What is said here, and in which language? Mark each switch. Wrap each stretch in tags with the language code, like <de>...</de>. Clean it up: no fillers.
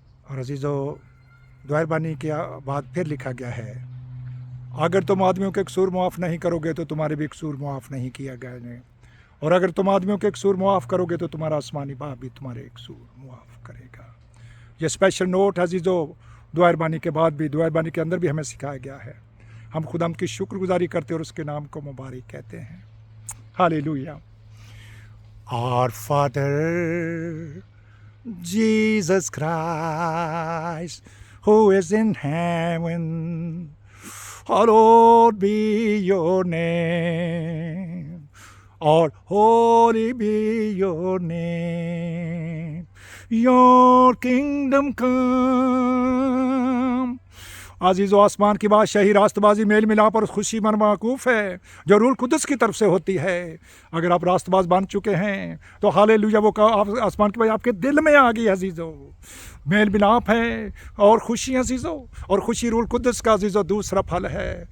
<hi>और अजीज़ों दुआरबानी के बाद फिर लिखा गया है, अगर तुम आदमियों के कसूर मुआफ़ नहीं करोगे तो तुम्हारे भी कसूर मुआफ़ नहीं किया गया है, और अगर तुम आदमियों के कसूर मुआफ़ करोगे तो तुम्हारा आसमानी बाप भी तुम्हारे कसूर मुआफ़ करेगा। ये स्पेशल नोट अजीज़ों दुआरबानी के बाद भी, दुआरबानी के अंदर भी हमें सिखाया गया है। हम खुदा की शुक्रगुजारी करते और उसके नाम को मुबारक कहते हैं। Hallelujah.</hi> <en>Our Father Jesus Christ, who is in heaven, hallowed be your name, or holy be your name. Your kingdom come,</en> <hi>अजीज़ो, आसमान की बादशाही रास्तबाजी मेल मिलाप और खुशी मन माकूफ़ है जो रूह कुदस की तरफ से होती है। अगर आप रास्तबाज बन चुके हैं तो हालेलुया, वो आसमान की बात आपके दिल में आ गई अजीज़ो। मेल मिलाप है और खुशी अजीज़ो, और खुशी रूह कुदस का अजीज़ो दूसरा फल है।</hi>